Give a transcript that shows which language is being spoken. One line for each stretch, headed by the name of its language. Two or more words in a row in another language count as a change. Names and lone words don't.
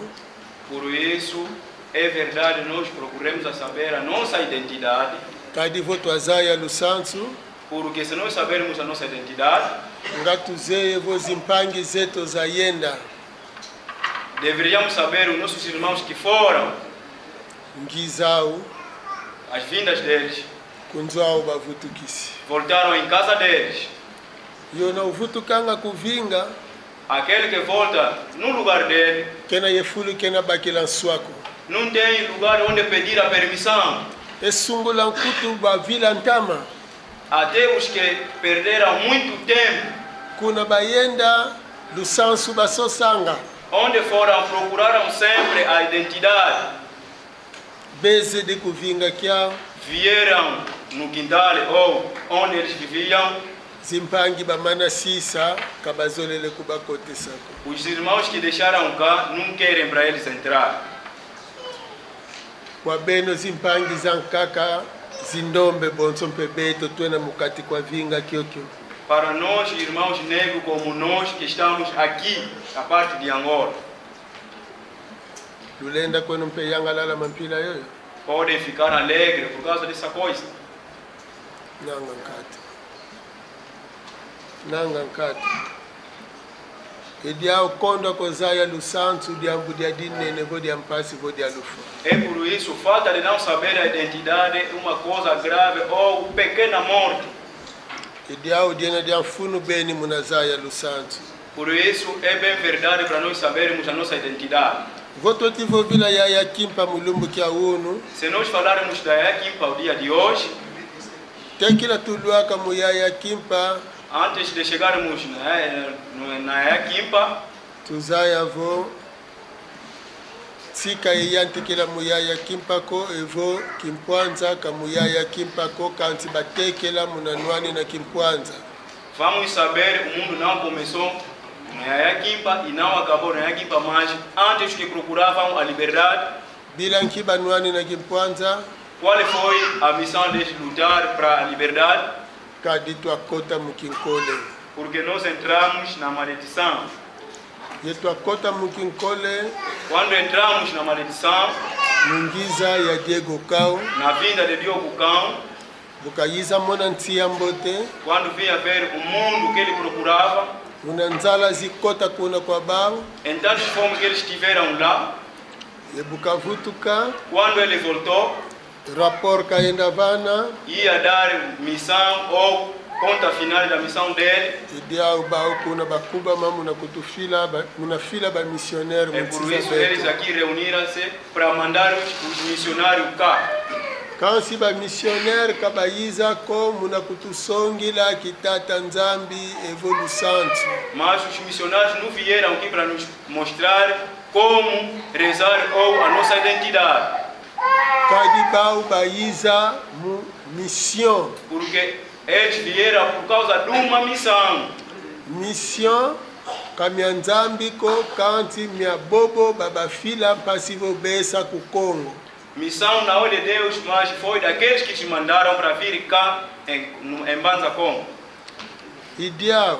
Portuguese: Por isso, é verdade, nós procuramos a saber a nossa identidade,
Kongo: Kadi voto azaya Lusansu
Portuguese: porque se nós sabermos a nossa identidade,
Kongo: ngatuzeye vo zimpangi zeto zayenda
Portuguese: deveríamos saber os nossos irmãos que foram,
Kongo: ngizao
Portuguese: as vindas deles,
Kongo: kunzwao bavutukisi.
Portuguese: voltaram em casa deles.
Kongo: Yona uvutukanga kuvinga
Portuguese: Aquele que volta no lugar dele,
Kongo: kena yefulu kena bakila nswako.
Portuguese: não tem lugar onde pedir a permissão.
Kongo: Esungula nkutu bavila ntama.
Portuguese: Até os que perderam muito tempo,
Kongo: Kuna bayenda Lusansu basosanga.
Portuguese: onde foram, procuraram sempre a identidade.
Kongo: Beze de kuvinga kia
Portuguese: Vieram no quintal ou onde eles viviam.
Kongo: zimpangi bamana sisa kabazolele kubakote sako.
Portuguese: Os irmãos que deixaram cá não querem para eles entrar.
Kongo: Kwa beno zimpangi zankaka zindombe bonso mpebeto twena mukati kwa vinga kyokyo.
Portuguese: Para nós, irmãos negros como nós que estamos aqui, a parte de Angola,
Kongo: lulenda kwenu mpe yangalala mampila yoyo
Portuguese: podem ficar alegres por causa dessa coisa.
Kongo: nanga nkati edia ukondo kozaya lusantu diambu dia dinene vo dia mpasi vo dia lufa.
Portuguese: É por isso, falta de não saber a identidade é uma coisa grave ou pequena morte.
Kongo: Edia udiena dia funu beni munazaya lusantu.
Portuguese: Por isso, é bem verdade para nós sabermos a nossa identidade.
Kongo: Voto tivo vila ya kimpa mulumbu kia unu.
Portuguese: Se nós falarmos da Yakimpa o dia de hoje,
Kongo: Tekila tuluaka muyaya kimpa.
Portuguese: antes de chegarmos na Yakimpa,
Kongo: Tuzaya vo tika yanti kila muyaya kimpa ko evo kimpwanza kamuyaya kimpa ko kanti batekela munanwani na kimpwanza.
Portuguese: vamos saber o mundo não começou na Yakimpa e não acabou na Yakimpa, mas antes que procuravam a liberdade,
Kongo: Bila nkibanwani na kimpwanza
Portuguese: qual foi a missão de lutar para a liberdade?
Kongo: kaditwa kota mukinkole.
Portuguese: Porque nós entramos na maledição.
Kongo: Yetwa kota mukinkole
Portuguese: Quando entramos na maledição,
Kongo: mungiza ya Diego Kao
Portuguese: na vinda de Diogo Cão,
Kongo: bukayiza mona ntia mbote
Portuguese: quando vinha ver o mundo que ele procurava,
Kongo: munanzala zikota kuna kwa bao
Portuguese: em tantas formas que eles estiveram lá,
Kongo: yebukavutuka
Portuguese: quando ele voltou,
Kongo: rapor kaenda vana
Portuguese: ia dar missão ou conta final da missão dele.
Kongo: idia ubao kuna bakuba mamu na kutufila munafila ba missionaire
Portuguese: É por isso eles aqui reuniram-se para mandar os missionários cá.
Kongo: kansi ba missionaire kabayiza ko muna kutusongila kitata nzambi evolusantu.
Portuguese: Mas os missionários não vieram aqui para nos mostrar como rezar ou a nossa identidade.
Kongo: Kadibao bayiza mu mission.
Portuguese: Porque eles vieram por causa de uma missão.
Kongo: Mission kamyanzambi ko kanti mia bobo babafila pasivo besa ku Congo.
Portuguese: Missão não é de Deus, mas foi daqueles que te mandaram para vir cá em Banza Congo.
Kongo: Idiao